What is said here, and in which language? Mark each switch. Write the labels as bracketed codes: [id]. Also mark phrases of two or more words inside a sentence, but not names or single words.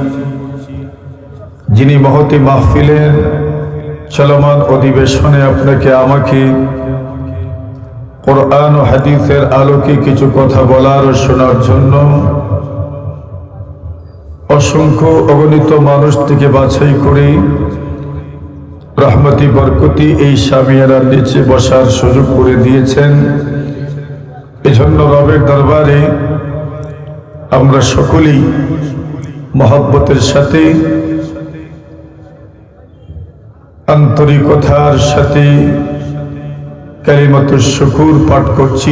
[bn] যিনি মহতী মাহফিলের চলমান অধিবেশনে আপনাকে আমাকে কুরআন ও হাদীসের আলোকে কিছু কথা বলার ও শোনার জন্য অসংখ্য অগণিত মানুষ থেকে বাছাই করে রহমতী বরকতী এই সামিয়ানার নিচে বসার সুযোগ করে দিয়েছেন। এজন্য রবের দরবারে আমরা সকলেই মহব্বতের সাথে আন্তরিকতার সাথে [ar] كلمة الشكر [bn] পাঠ করছি।